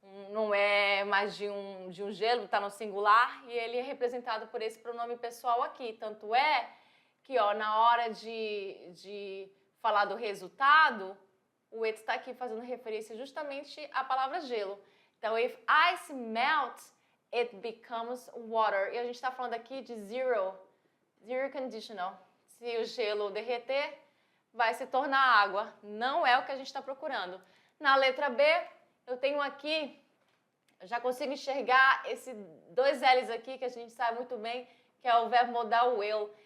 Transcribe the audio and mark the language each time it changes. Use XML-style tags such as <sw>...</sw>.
<pt>Não é mais de um gelo, está no singular, e ele é representado por esse pronome pessoal aqui. Tanto é que, na hora de falar do resultado, o it está aqui fazendo referência justamente à palavra gelo. Então,</pt> <en>if ice melts, it becomes water.</en> <pt>E a gente está falando aqui de zero conditional. Se o gelo derreter, vai se tornar água. Não é o que a gente está procurando. Na letra B, eu tenho aqui, eu já consigo enxergar esses dois L's aqui, que a gente sabe muito bem, que é o verbo modal will.</pt>